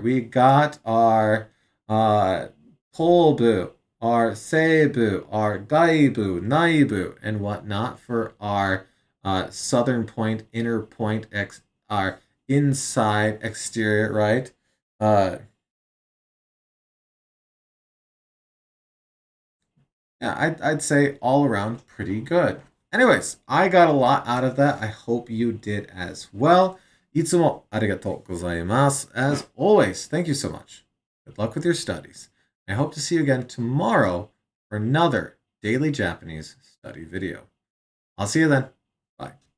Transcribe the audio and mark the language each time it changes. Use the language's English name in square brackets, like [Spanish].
[English] We got our Tolbu, our Seibu, our Gaibu, Naibu, and whatnot for our southern point, inner point, our inside, exterior, right? Uh, yeah, I'd say all around pretty good. Anyways, I got a lot out of that. I hope you did as well. [Japanese] いつもありがとうございます. [English] As always, thank you so much. Good luck with your studies. I hope to see you again tomorrow for another daily Japanese study video. I'll see you then. Bye.